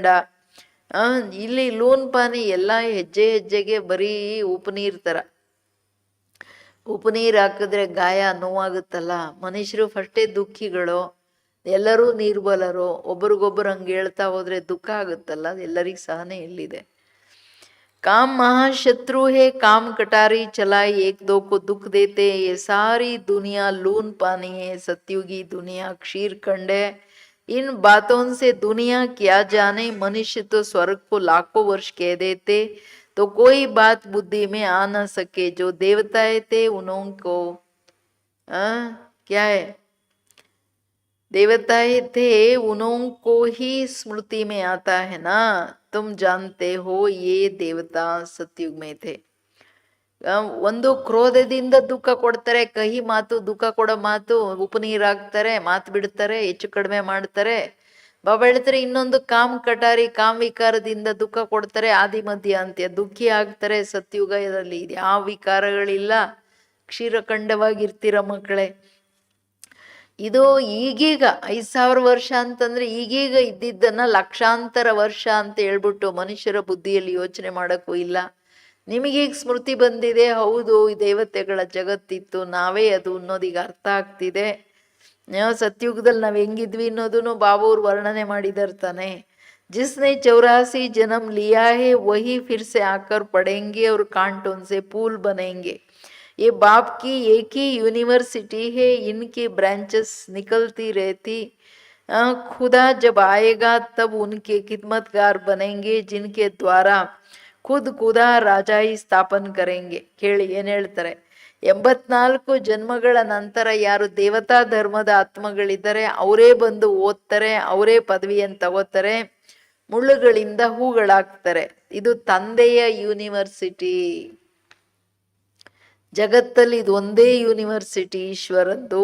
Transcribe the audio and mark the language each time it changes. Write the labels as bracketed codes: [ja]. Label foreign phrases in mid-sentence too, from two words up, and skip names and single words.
[kn] ಇಲ್ಲಿ [hi] लून पानी [kn] ಎಲ್ಲ ಹೆಜ್ಜೆ ಹೆಜ್ಜೆಗೆ ಬರೀ ಉಪನೀರು ಥರ. ಉಪನೀರು ಹಾಕಿದ್ರೆ ಗಾಯ ನೋವಾಗುತ್ತಲ್ಲ. ಮನುಷ್ಯರು ಫಸ್ಟೇ ದುಃಖಿಗಳು, ಎಲ್ಲರೂ ನಿರ್ಬಲರು. ಒಬ್ರಿಗೊಬ್ರು ಹಂಗೆ ಹೇಳ್ತಾ ಹೋದ್ರೆ ದುಃಖ ಆಗುತ್ತಲ್ಲ. ಎಲ್ಲರಿಗೂ ಸಹನೆ ಎಲ್ಲಿದೆ? [hi] काम महाशत्रु है, काम कटारी चलाए एक दो को दुख देते। ये सारी दुनिया लून पानी है, सतयुगी दुनिया क्षीर खंड है। इन बातों से दुनिया क्या जाने, मनुष्य तो स्वर्ग को लाखों वर्ष कह देते, तो कोई बात बुद्धि में आ न सके। जो देवताएं थे उनको क्या है, देवताएं थे उनको ही स्मृति में आता है ना। तुम जानते हो ये देवता सतयुग में थे. [kn] ಒಂದು ಕ್ರೋಧದಿಂದ ದುಃಖ ಕೊಡ್ತಾರೆ, ಕಹಿ ಮಾತು, ದುಃಖ ಕೊಡೋ ಮಾತು, ಉಪನೀರಾಗ್ತಾರೆ, ಮಾತು ಬಿಡ್ತಾರೆ, ಹೆಚ್ಚು ಕಡಿಮೆ ಮಾಡ್ತಾರೆ. ಬಾಬಾ ಹೇಳ್ತಾರೆ ಇನ್ನೊಂದು [hi] काम कटारी, [kn] ಕಾಮ್ ವಿಕಾರದಿಂದ ದುಃಖ ಕೊಡ್ತಾರೆ, ಆದಿ ಮಧ್ಯ ಅಂತ್ಯ ದುಃಖಿ ಆಗ್ತಾರೆ. ಸತ್ಯುಗದಲ್ಲಿ ಯಾವ ವಿಕಾರಗಳಿಲ್ಲ, ಕ್ಷೀರಖಂಡವಾಗಿರ್ತೀರ ಮಕ್ಕಳೇ. ಇದು ಈಗೀಗ 5000 ವರ್ಷ ಅಂತಂದ್ರೆ ಈಗೀಗ ಇದ್ದಿದ್ದನ್ನ ಲಕ್ಷಾಂತರ ವರ್ಷ ಅಂತ ಹೇಳ್ಬಿಟ್ಟು ಮನುಷ್ಯರ ಬುದ್ಧಿಯಲ್ಲಿ ಯೋಚನೆ ಮಾಡೋಕ್ಕೂ ಇಲ್ಲ. ನಿಮಗೀಗ ಸ್ಮೃತಿ ಬಂದಿದೆ, ಹೌದು ಈ ದೇವತೆಗಳ ಜಗತ್ತಿತ್ತು, ನಾವೇ ಅದು ಅನ್ನೋದೀಗ ಅರ್ಥ ಆಗ್ತಿದೆ. ಸತ್ಯುಗದಲ್ಲಿ ನಾವು ಹೆಂಗಿದ್ವಿ ಅನ್ನೋದನ್ನು ಬಾಬೂರು ವರ್ಣನೆ ಮಾಡಿದಾರೆ ತಾನೆ. [hi] जिसने 84 जन्म लिया है वही फिर से आकर पढ़ेंगे और कांटों से पुल बनेंगे. ये बाप की एक ही यूनिवर्सिटी है, इनकी ब्रांचेस निकलती रहती. खुदा जब आएगा तब उनके खिदमतगार बनेंगे, जिनके द्वारा खुद खुदा राजाई स्थापन करेंगे. [kn] ಕೇಳಿ ಏನು ಹೇಳ್ತಾರೆ. 84 ಜನ್ಮಗಳ ನಂತರ ಯಾರು ದೇವತಾ ಧರ್ಮದ ಆತ್ಮಗಳಿದ್ದಾರೆ ಅವರೇ ಬಂದು ಓದ್ತಾರೆ, ಅವರೇ ಪದವಿಯನ್ನು ತಗೋತಾರೆ, ಮುಳ್ಳುಗಳಿಂದ ಹೂಗಳಾಗ್ತಾರೆ. ಇದು ತಂದೆಯ ಯೂನಿವರ್ಸಿಟಿ. ಜಗತ್ತಲ್ಲಿ ಇದು ಒಂದೇ ಯೂನಿವರ್ಸಿಟಿ ಈಶ್ವರದ್ದು.